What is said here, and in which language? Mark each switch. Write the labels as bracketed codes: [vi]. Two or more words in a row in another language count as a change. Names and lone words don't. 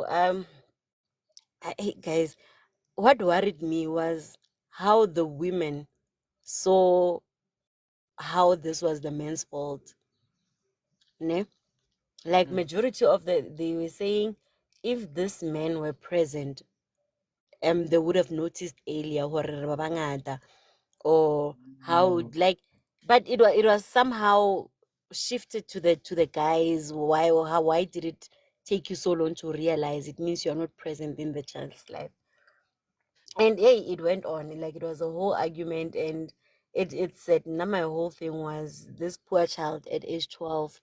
[en] Hey, guys, what worried me was how the women saw how this was the man's fault. Ne? Like majority of they were saying if this man were present, they would have noticed earlier [st] hore re ba bangata, [en] or how like, but it was somehow shifted to the guys. Why did it take you so long to realize? It means you're not present in the child's life. And hey, it went on like it was a whole argument, and it said now my whole thing was this poor child at age 12.